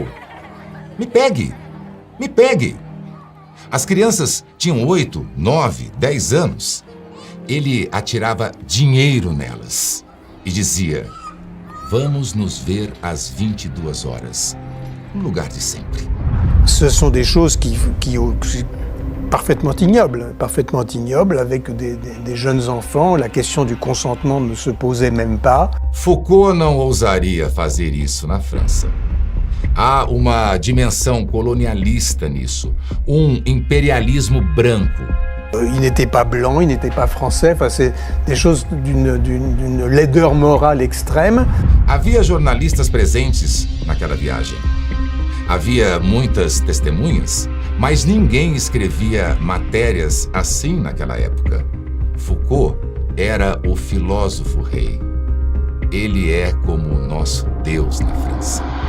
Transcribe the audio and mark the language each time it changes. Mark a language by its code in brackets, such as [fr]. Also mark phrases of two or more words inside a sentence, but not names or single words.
[pt] Me pegue! Me pegue!" As crianças tinham 8, 9, 10 anos. Ele atirava dinheiro nelas e dizia: "Vamos nos ver às 22 horas, no lugar de sempre." [fr] Ce sont des choses parfaitement ignobles, avec des jeunes enfants. La question du consentement ne se posait même pas. [pt] Foucault não ousaria fazer isso na França. Há uma dimensão colonialista nisso, imperialismo branco. [fr] Il n'était pas blanc, il n'était pas français, enfin, c'est des choses d'une laideur morale extrême. [pt] Havia jornalistas presentes naquela viagem. Havia muitas testemunhas, mas ninguém escrevia matérias assim naquela época. Foucault era o filósofo rei. Ele é como o nosso Deus na França.